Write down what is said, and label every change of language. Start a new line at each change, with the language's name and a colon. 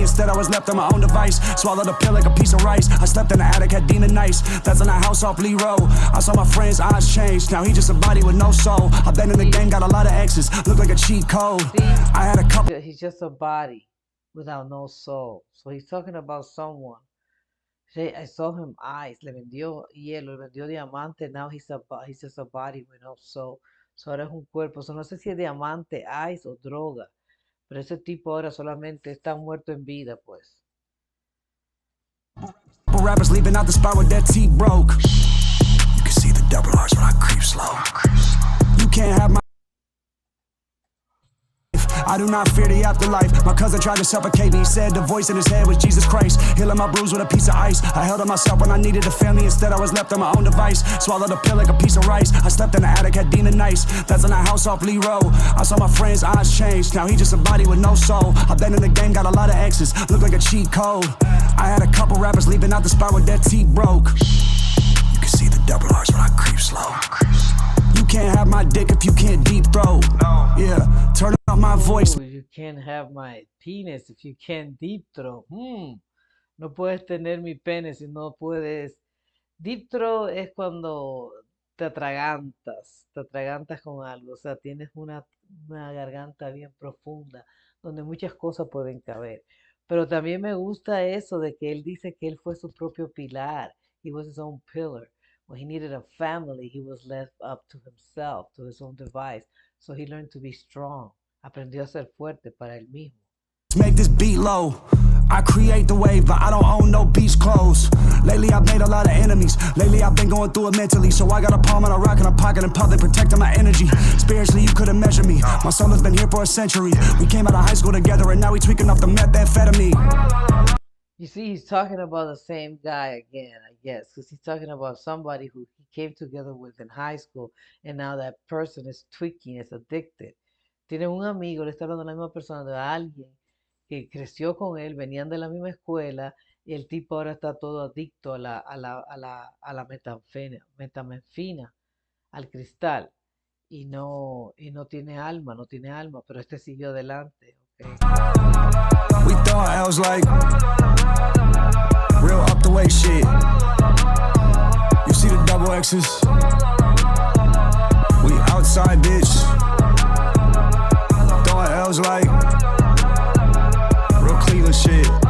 English: Instead, I was left on my own device. Swallowed a pill like a piece of rice. I slept in the attic, had demon nights. That's in a house off Lee Road. I saw my friend's eyes change. Now he just a body with no soul. I've been in the game, got a lot of exes. Look like a cheat code. I had a couple. He's just a body without no soul. So he's talking about someone. Say, I saw him eyes.
Spanish: Le vendió hielo, le vendió diamante.
English: Now he's just a body with no soul.
Spanish: So ahora es un cuerpo. So no sé si es diamante, ice o droga. Pero ese tipo ahora solamente está muerto en vida, pues.
English: Rappers leaving out the spot with their teeth broke. You can see the double R's when I creep slow. You can't have my. I do not fear the afterlife. My cousin tried to suffocate me. He said the voice in his head was Jesus Christ. Healing my bruise with a piece of ice. I held on myself when I needed a family. Instead, I was left on my own device. Swallowed a pill like a piece of rice. I slept in the attic, had demon nights. That's in a house off Lee Road. I saw my friend's eyes change. Now he just a body with no soul. I've been in the game, got a lot of exes. Look like a cheat code. I had a couple rappers leaving out the spot with their teeth broke. You can see the double R's when I creep slow. You can't have my dick if you can't deep throat. Yeah, turn up my voice. You can't have my penis if you can't deep throat.
Spanish: No puedes tener mi pene si no puedes. Deep throat es cuando te atragantas con algo, o sea, tienes una garganta bien profunda donde muchas cosas pueden caber. Pero también me gusta eso de que él dice que él fue su propio pilar.
English: He was his own pillar. When he needed a family, he was left up to himself, to his own device. So he learned to be strong.
Spanish: Aprendió a ser fuerte para él mismo.
English: Make this beat low. I create the wave, but I don't own no beach clothes. Lately I've made a lot of enemies. Lately I've been going through it mentally. So I got a palm and a rock in a pocket in public, protecting my energy. Spiritually, you couldn't measure me. My soul has been here for a century. We came out of high school together and now we tweaking off the methamphetamine. You see, he's talking about the same guy again, I guess, because he's talking about somebody who he came together with in high school, and now that person is tweaking, is addicted.
Spanish: Tiene un amigo, le está hablando de la misma persona, de alguien que creció con él, venían de la misma escuela, Y el tipo ahora está todo adicto a la metanfetamina, al cristal. Y no tiene alma, no tiene alma, pero este siguió adelante, ¿ok?
English: We throwing L's like real up the way shit. You see the double X's? We outside, bitch. Throwing L's like real Cleveland shit.